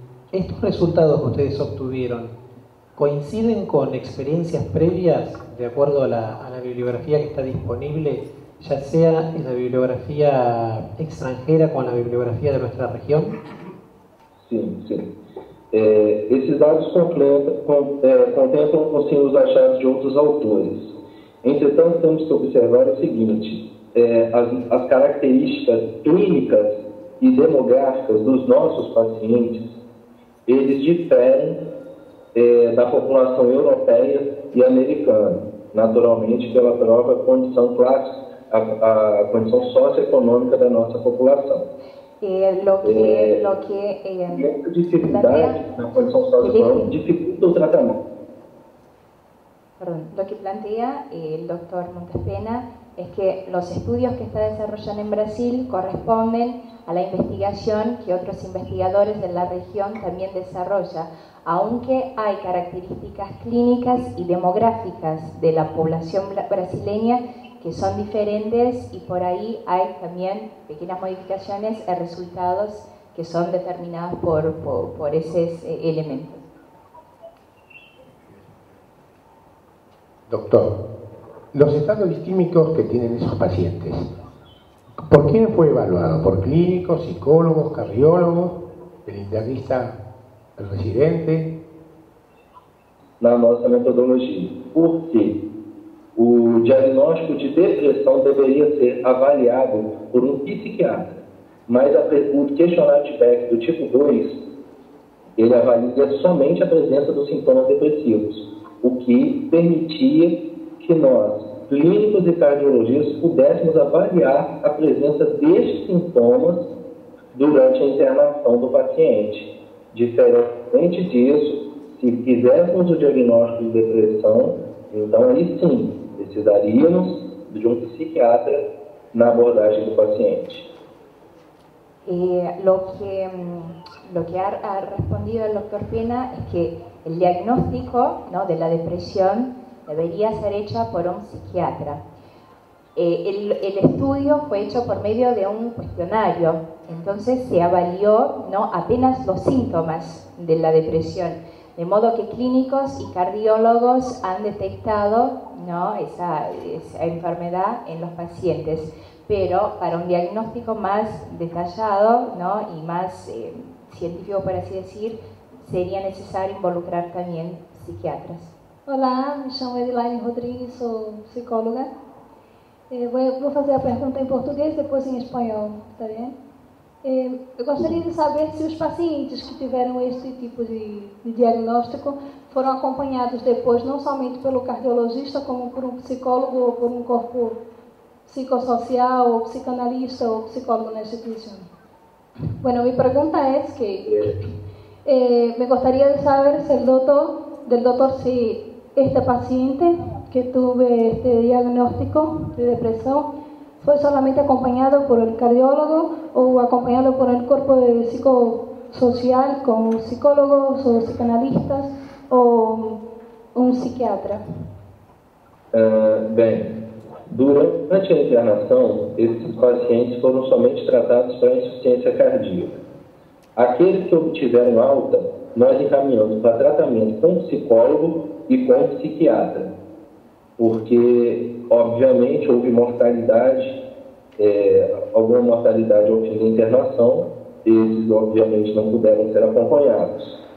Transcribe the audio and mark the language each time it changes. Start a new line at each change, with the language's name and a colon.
Spanish: Estos resultados que ustedes obtuvieron coinciden con experiencias previas de acuerdo a la bibliografía que está disponible, ya sea en la bibliografía extranjera con la bibliografía de nuestra región?
Portuguese: Sim, sim. Esses dados contemplam sim, os achados de outros autores. Entretanto, temos que observar o seguinte: as características clínicas e demográficas dos nossos pacientes, eles diferem da população europeia e americana, naturalmente pela própria condição a condição socioeconômica da nossa população. Essa dificuldade na condição socioeconômica dificulta o tratamento.
Spanish: Perdón, lo que plantea el doctor Montespena es que los estudios que está desarrollando en Brasil corresponden a la investigación que otros investigadores de la región también desarrollan, aunque hay características clínicas y demográficas de la población brasileña que son diferentes y por ahí hay también pequeñas modificaciones en resultados que son determinados por esos elementos. Doctor, los estados distímicos que tienen esos pacientes, ¿por quién fue evaluado? ¿Por clínicos, psicólogos, cardiólogos, el internista, el residente?
Portuguese: Na nossa metodologia. Por quê? O diagnóstico de depressão deveria ser avaliado por um psiquiatra, mas o questionário de Beck do tipo 2, ele avalia somente a presença dos sintomas depressivos, o que permitia que nós, clínicos e cardiologistas, pudéssemos avaliar a presença destes sintomas durante a internação do paciente. Diferente disso, se fizéssemos o diagnóstico de depressão, então aí sim, precisaríamos de um psiquiatra na abordagem do paciente.
Spanish: Lo que ha respondido el doctor Pena es que el diagnóstico, ¿no?, de la depresión debería ser hecho por un psiquiatra. El estudio fue hecho por medio de un cuestionario, entonces se avalió, ¿no?, apenas los síntomas de la depresión, de modo que clínicos y cardiólogos han detectado, ¿no?, esa enfermedad en los pacientes, pero para un diagnóstico más detallado, ¿no?, y más científico, por así decir, sería necesario involucrar también psiquiatras.
Portuguese: Olá, me chamo Edilaine Rodrigues, sou psicóloga. Vou fazer a pergunta em português, depois em espanhol, está bem? Eu gostaria de saber se os pacientes que tiveram este tipo de diagnóstico foram acompanhados depois, não somente pelo cardiologista, como por um psicólogo ou por um corpo psicossocial, ou psicanalista, ou psicólogo na institución.
Spanish: Bueno, mi pregunta es que me gustaría de saber si del doctor si este paciente que tuve este diagnóstico de depresión fue solamente acompañado por el cardiólogo o acompañado por el cuerpo de psicosocial con psicólogos o psicanalistas o un psiquiatra.
Portuguese: Bem, durante a internação, esses pacientes foram somente tratados para insuficiência cardíaca. Aqueles que obtiveram alta, nós encaminhamos para tratamento com psicólogo e com psiquiatra, porque, obviamente, houve mortalidade, alguma mortalidade ao fim da internação, esses, obviamente, não puderam ser acompanhados.